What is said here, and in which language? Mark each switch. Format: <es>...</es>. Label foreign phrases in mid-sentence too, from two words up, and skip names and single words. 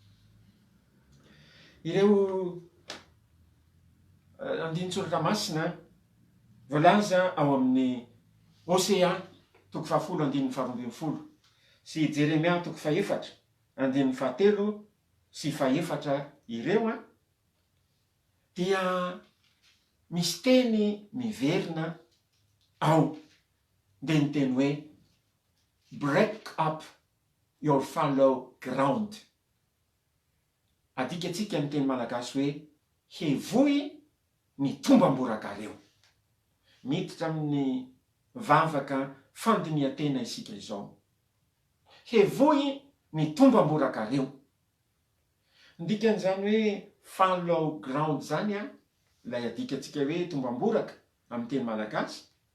<mg>Ireo andinin-tsoratra masina voalaza ao amin'ny Osea 10:12 sy Jeremia 4:7 sy 4 ireo dia misy teny miverina ao. De ny teny hoe</mg> <en>break up your fallow ground.</en> <mg>Adika tsika ny teny malagasy hoe hevoy ny tombam-borakareo. Miditra amin'ny vavaka fandinian-tena isika izao. Hevoy ny tombam-borakareo. Ndikan'izany hoe</mg> <en>fallow ground</en> <mg>zany ilay adika tsika hoe tombam-boraka amin'ny teny malagasy.</mg>